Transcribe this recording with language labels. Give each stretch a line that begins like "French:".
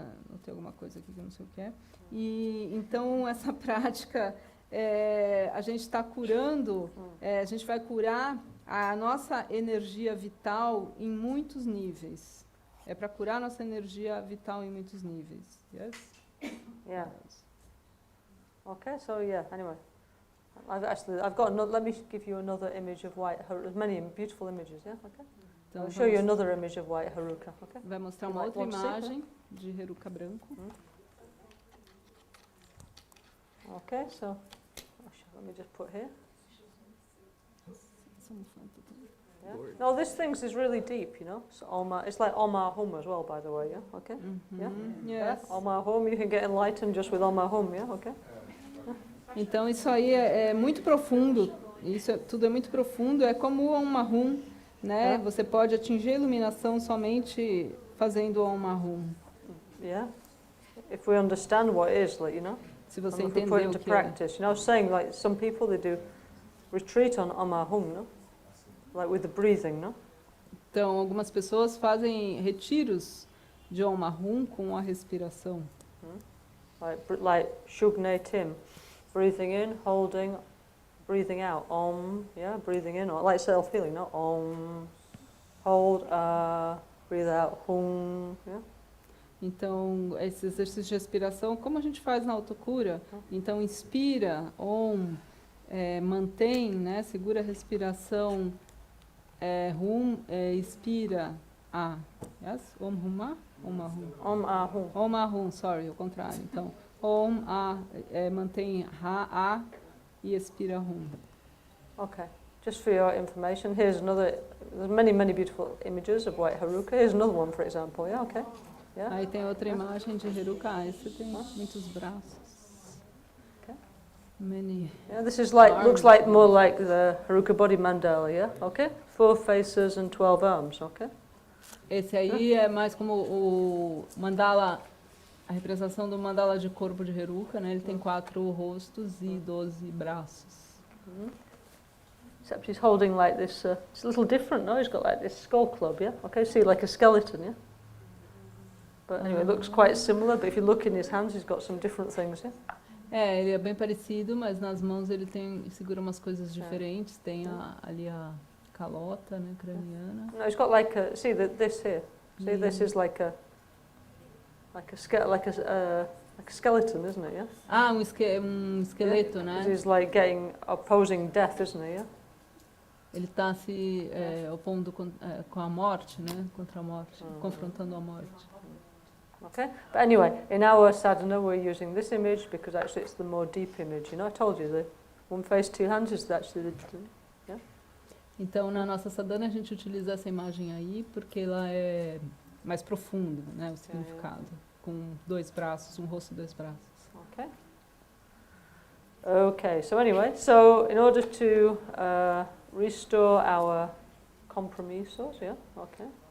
Portuguese: Não tem alguma coisa aqui que eu não sei o que é. E, então, essa prática, a gente está curando, a gente vai curar a nossa energia vital em muitos níveis. É para curar a nossa energia vital em muitos níveis.
English: Yes? Yeah. Okay, so yeah, anyway. I've got another, let me give you another image of white haruka. There's many beautiful images, yeah? Okay.
Portuguese: Então,
English: I'll show you another image of white haruka, okay?
Portuguese: vai mostrar
English: You
Portuguese: uma
English: might
Portuguese: outra
English: want to see,
Portuguese: imagem de Heruka branco.
English: Okay, so let me just put here. Yeah. No, this things is really deep, you know. So it's like Omar Hum as well, by the way, yeah? Okay? Yeah? Yeah? Yes. Omar Hum, you can get enlightened just with Omar Hum, yeah? Okay?
Portuguese: Então, isso aí é muito profundo. Tudo é muito profundo. É como o Om Mahum, né? Você pode atingir a iluminação somente fazendo o Om Mahum.
English: Yeah? If we understand what it is, like, you know?
Portuguese: Se você
English: And if we put it
Portuguese: o
English: into
Portuguese: que é.
English: practice. You know, I was saying, like, some people, they do retreat on Omar Hum, no? Like with the breathing, no?
Portuguese: Então, algumas pessoas fazem retiros de Om Mahum com a respiração.
English: Like Shugne Tim. Breathing in, holding, breathing out. Om, yeah, breathing in, or like self-healing, no? Om, hold, breathe out, hum, yeah?
Portuguese: Então, esse exercício de respiração, como a gente faz na autocura? Então, inspira, Om, mantém, né? Segura a respiração, hum, expira, A.
English: Yes? Om, hum, A? Om, A, hum. Om, hum.
Portuguese: Om, A, hum, sorry, o contrário. Então, Om, A, mantém Ha, A e expira Hum.
English: Okay. Just for your information, here's another, there's many, many beautiful images of white haruka. Here's another one, for example, yeah, okay? Yeah?
Portuguese: Aí tem outra imagem de Heruka. Esse tem muitos braços.
English: Okay. Many. Yeah, this is like, looks like more like the Haruka body mandala, yeah? Okay? 4 faces and 12 arms, okay?
Portuguese: Esse aí é mais como o mandala, a representação do mandala de corpo de Heruka, né? Ele tem 4 rostos e 12 braços.
English: Except he's holding like this, it's a little different, no? He's got like this skull club, yeah? Okay, see, like a skeleton, yeah? But anyway, it looks quite similar, but if you look in his hands, he's got some different things, yeah?
Portuguese: Ele é bem parecido, mas nas mãos ele segura umas coisas diferentes. Tem ali a calota, né, craniana.
English: No, he's got like a, see this here. See, this is like a skeleton, isn't it? Yeah.
Portuguese: Um esqueleto,
English: Yeah.
Portuguese: né?
English: He's like opposing death, isn't he? Yeah.
Portuguese: Ele está se opondo com a morte, né? Contra a morte, confrontando a morte.
English: Okay. But anyway, in our sadhana, we're using this image because actually it's the more deep image. You know, I told you the one face, 2 hands is actually the.
Portuguese: Então, na nossa sadhana, a gente utiliza essa imagem aí porque ela é mais profunda, né? O significado. Com 2 braços, um rosto e 2 braços.
English: Okay. Okay, so anyway, so in order to restore our compromisos, yeah, okay.